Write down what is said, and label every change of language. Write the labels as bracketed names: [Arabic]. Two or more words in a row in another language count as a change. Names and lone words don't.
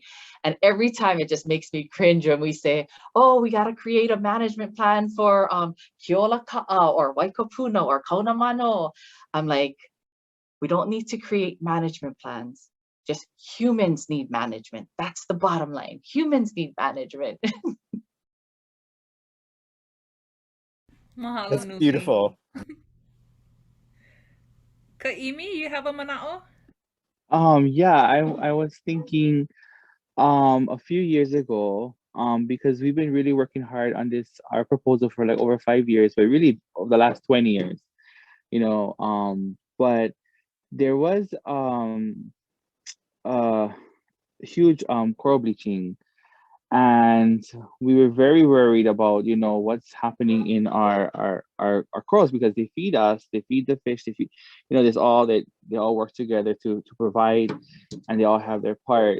[English] And every time it just makes me cringe when we say, oh, we got to create a management plan for Keola Ka'a or Waikopuna or Kaunamano. I'm like, we don't need to create management plans. Just humans need management. That's the bottom line. Humans need management. That's beautiful. Kaʻimi, you have a mana'o? Yeah, I was thinking a few years ago, because we've been really working hard on our proposal for like over 5 years, but really over the last 20 years, you know, but there was huge coral bleaching And we were very worried about, you know, what's happening in our corals, because they feed us, they feed the fish, they feed, you know, there's all that they all work together to provide, and they all have their part.